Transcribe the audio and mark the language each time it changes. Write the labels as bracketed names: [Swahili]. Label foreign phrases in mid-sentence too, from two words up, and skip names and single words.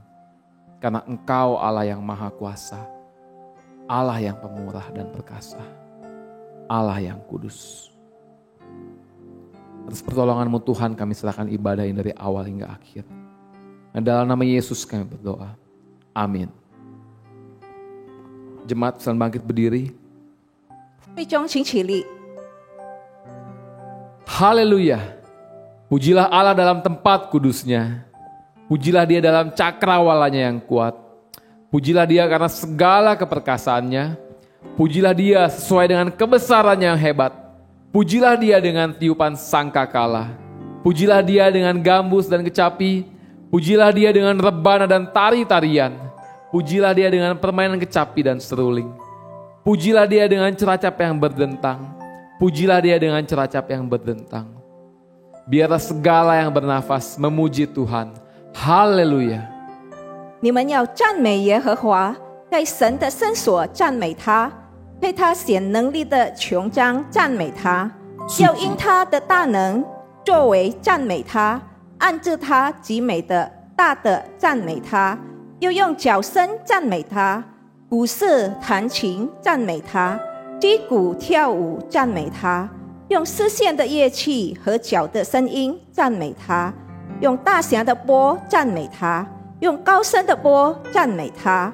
[Indonesian] Karena Engkau Allah yang maha kuasa, Allah yang pemurah dan perkasa, Allah yang kudus. Atas pertolongan-Mu Tuhan kami serahkan ibadah ini dari awal hingga akhir. Dan dalam nama Yesus kami berdoa. Amin. Jemaat bisa bangkit berdiri. [Chinese] 会众请起立。 [Indonesian] Haleluya. Pujilah Allah dalam tempat kudusnya. Pujilah Dia dalam cakrawalanya yang kuat. Pujilah Dia karena segala keperkasaannya. Pujilah Dia sesuai dengan kebesarannya yang hebat. Pujilah Dia dengan tiupan sangkakala. Pujilah Dia dengan gambus dan kecapi. Pujilah Dia dengan rebana dan tari-tarian. Pujilah Dia dengan permainan kecapi dan seruling. Pujilah Dia dengan ceracap yang berdentang. Pujilah Dia dengan ceracap yang berdentang. Biarlah segala yang bernafas memuji Tuhan. Haleluya. [Chinese] 你们要赞美耶和华，在神的圣所赞美他，配他显能力的穹彰赞美他，要因他的大能作为赞美他，按着他极美的大的赞美他，又用角声赞美他，鼓瑟弹琴赞美他，击鼓跳舞赞美他，用丝线的乐器和角的声音赞美他，用大弦的波赞美他，用高声的波赞美他。